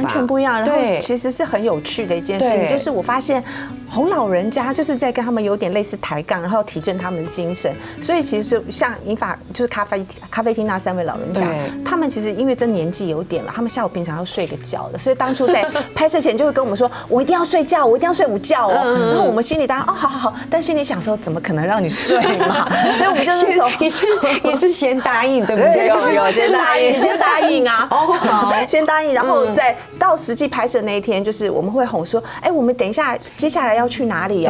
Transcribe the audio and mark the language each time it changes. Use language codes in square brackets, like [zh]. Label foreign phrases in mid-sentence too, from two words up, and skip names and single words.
[zh] 完全不一樣。然後其實是很有趣的一件事情，就是我發現哄老人家就是在跟他們有點類似抬槓，然後提振他們的精神。所以其實就像銀髮就是咖啡廳那3位老人家，他們其實因為這年紀有點了，他們下午平常要睡個覺的，所以當初在拍攝前就會跟我們說，我一定要睡覺，我一定要睡午覺哦。然后我们心里当然哦好，但心里想说怎么可能让你睡嘛？所以我们就是说也是先答应，对不对？有先答应，先答应啊，哦好，先答应，然后再到实际拍摄那一天，就是我们会哄说，哎，我们等一下接下来要去哪里哦？